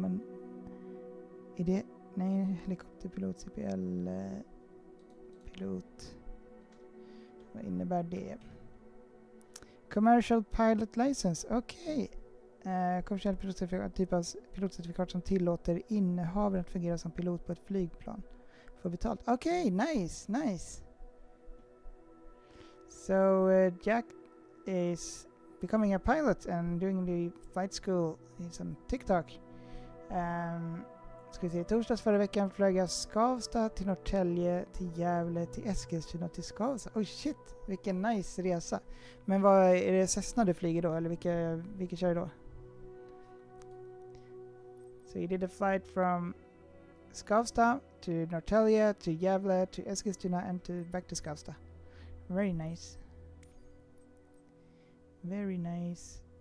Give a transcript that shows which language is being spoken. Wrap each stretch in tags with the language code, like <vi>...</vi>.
<sv>Men är det... Nej, helikopterpilot, CPL... pilot. Vad innebär det?</sv> <en>Commercial Pilot License. Okej.</en> <sv>Kommersiell pilotcertifikat, typ av pilotcertifikat som tillåter innehavaren att fungera som pilot på ett flygplan. Får betalt. Okej, nice.</sv> <en>So Jack is becoming a pilot and doing the flight school. He's on TikTok.</en> <sv>Ska vi se, torsdags förra veckan flög jag Skavsta till Norrtälje, till Gävle, till Eskilstuna, till Skavsta. Oj shit, vilken nice resa. Men vad är det, Cessna du flyger då? Eller vilka kör du då?</sv> <en>So you did a flight from Skavsta to Norrtälje, to Gävle, to Eskilstuna and back to Skavsta. Very nice. Very nice.</en>